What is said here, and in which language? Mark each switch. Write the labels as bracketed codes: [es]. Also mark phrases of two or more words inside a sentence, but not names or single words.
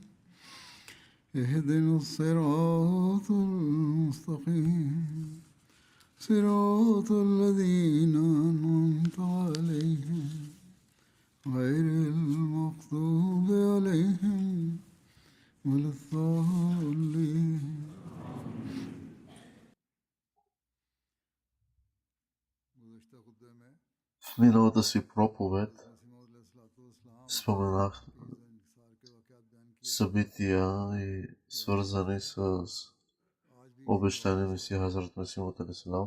[ar] اهدنا الصراط المستقيم صراط الذين أنعمت عليهم غير المغضوب عليهم ولا الضالين. [bg] В миналата си проповед споменах събития и свързани с обещания Месия Хазрат Месия Мауд алейхиссалам.